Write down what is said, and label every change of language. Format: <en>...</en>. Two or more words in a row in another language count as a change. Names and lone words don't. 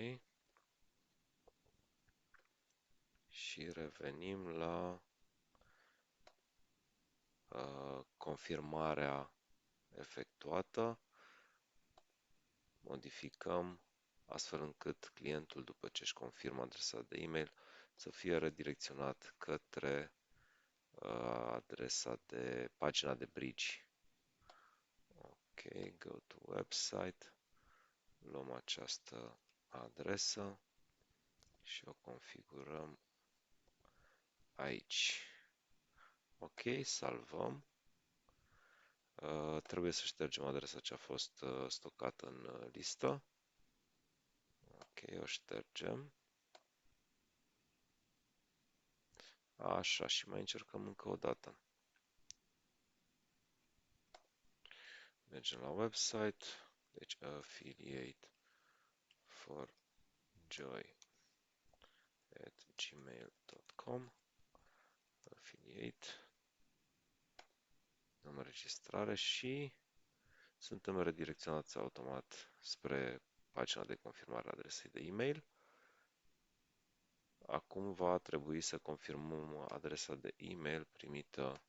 <ro>Și revenim la confirmarea efectuată. Modificăm astfel încât clientul, după ce își confirmă adresa de e-mail, să fie redirecționat către adresa de pagina de bridge.</ro> <en>Ok, go to website.</en> <ro>Luăm această adresă și o configurăm aici. Ok, salvăm. Trebuie să ștergem adresa ce a fost stocată în listă. Ok, o ștergem. Așa, și mai încercăm încă o dată. Mergem la website, deci affiliate for joy at gmail.com affiliate, dăm înregistrare și suntem redirecționați automat spre pagina de confirmare a adresei de e-mail. Acum va trebui să confirmăm adresa de e-mail primită.</ro>